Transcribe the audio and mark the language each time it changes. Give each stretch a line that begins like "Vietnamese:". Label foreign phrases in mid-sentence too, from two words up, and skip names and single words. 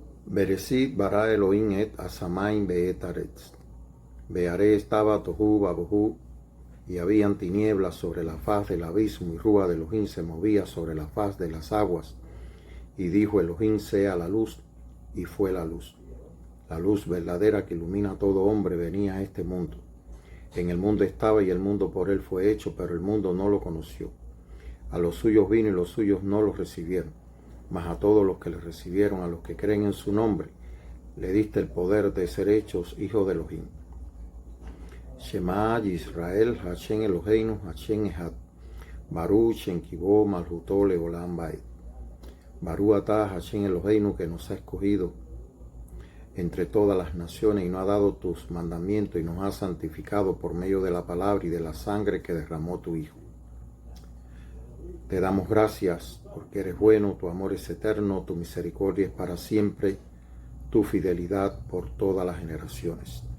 Hebrew: בראשית ברא אלהים את השמים ואת הארץ.
Spanish: Beharé estaba
Hebrew: תהו ובהו,
Spanish: y habían tinieblas sobre la faz del abismo, y Rúa de Elohim se movía sobre la faz de las aguas. Y dijo Elohim, sea la luz, y fue la luz. La luz verdadera que ilumina a todo hombre venía a este mundo. En el mundo estaba y el mundo por él fue hecho, pero el mundo no lo conoció. A los suyos vino y los suyos no los recibieron. Mas a todos los que le recibieron, a los que creen en su nombre, le diste el poder de ser hechos hijos de Elohim.
Hebrew: שמע ישראל, השם אלהינו, השם אחד. ברוך שם כבוד מלכותו לעולם ועד. ברוך אתה השם אלהינו,
Spanish: que nos ha escogido entre todas las naciones y nos ha dado tus mandamientos y nos ha santificado por medio de la palabra y de la sangre que derramó tu Hijo. Te damos gracias porque eres bueno, tu amor es eterno, tu misericordia es para siempre, tu fidelidad por todas las generaciones.